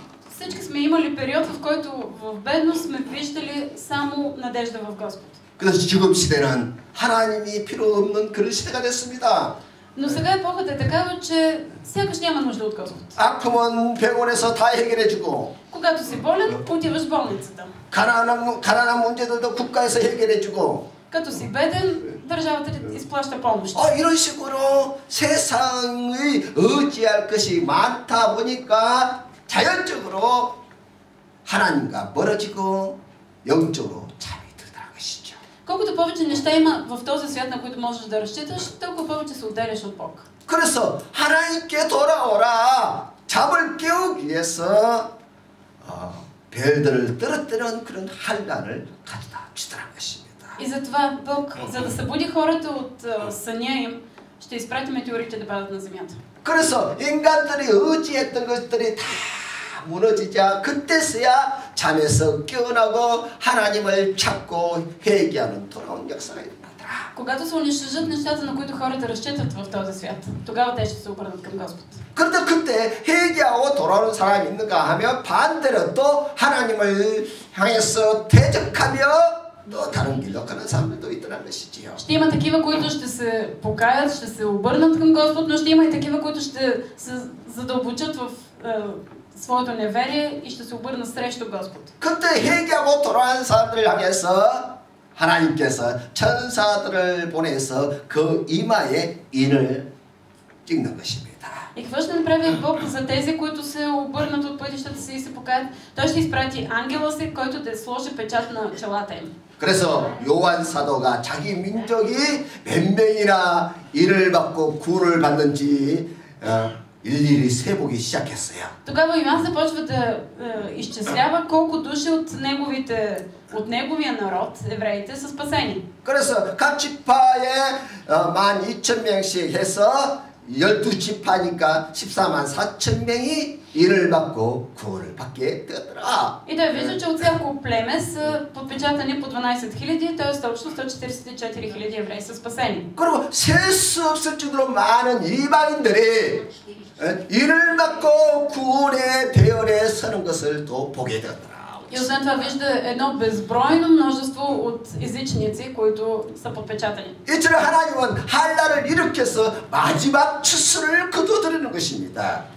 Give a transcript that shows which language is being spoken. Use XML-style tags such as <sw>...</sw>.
<bg>Всички сме имали период, в който в бедност сме виждали само надежда в Господ.</bg> <ko>그래서 지금 시대는 하나님이 필요 없는 그런 시대가 됐습니다.</ko> <bg>Но сега епохата е такава, че сякаш няма нужда от Господ.</bg> <ko>아프면 병원에서 다 해결해주고</ko> <bg>Когато си болен, отиваш в болницата.</bg> <ko>가난한 문제들도 국가에서 해결해주고</ko> <bg>Като си беден, държавата ти изплаща помощ.</bg> <ko>이런 식으로 세상의 의지할 것이 많다 보니까 자연적으로 하나님과 멀어지고 영적으로 잠이 들더라는 것이죠.</ko> <bg>Колкото повече неща има в този свят, на които можеш да разчиташ, толкова повече се отделяш от Бог.</bg> <ko>그래서 하나님께 돌아오라 잠을 깨우기 위해서 별들을 떨어뜨리는 그런 환란을 가져다 주더라는 것입니다.</ko> <bg>И затова Бог, за да събуди хората от съня им, ще изпрати метеорите да падат на земята.</bg> <ko>그래서 인간들이 의지했던 것들이 다 무너지자 그때서야 잠에서 깨어나고 하나님을 찾고 회개하는 돌아온 역사가 일어나더라.</ko> <bg>Когато се унищожат нещата, на които хората разчитат в този свят, тогава те ще се обърнат към Господ.</bg> <ko>그런데 그때 회개하고 돌아오는 사람이 있는가 하면 반대로 또 하나님을 향해서 대적하며 또 다른 길로 가는 사람들도 있더라는 것이지요.</ko> <bg>Ще има такива, които ще се покаят, ще се обърнат към Господ, но ще има и такива, които ще се задълбочат в своето неверие и ще се обърнат срещу Господ.</bg> <ko>그때 회개하고 돌아온 사람들을 향해서 하나님께서 천사들을 보내서 그 이마에 인을 찍는 것입니다.</ko> <bg>И какво ще направи Бог за тези, които се обърнат от пътищата си и се покаят? Той ще изпрати ангела си, който да сложи печат на челата им.</bg> <ko>그래서 요한 사도가 자기 민족이 몇 명이나 인을 받고 구원을 받는지 일일이 세보기 시작했어요.</ko> <bg>Тогава Йоан започва да изчислява колко души от неговия народ, евреите, са спасени.</bg> <ko>그래서 각 지파에 12,000명씩 해서 12지파니까 14만 4천 명이 일을 받고 구원을 받게 되었더라.</ko> <bg>И да вижда, че от всяко племе са подпечатани по 12 000, т.е. точно 144 000 евреи са спасени.</bg> <ko>그리고 셀 수 없을 정도로 많은 이방인들이 일을 받고 구원의 대열에 서는 것을 또 보게 되었더라.</ko> <bg>И освен това вижда едно безбройно множество от езичници, които са подпечатани.</bg> <ko>이처럼 하나님은 한란을 일으켜서 마지막 추수를 거둬들이는 것입니다.</ko>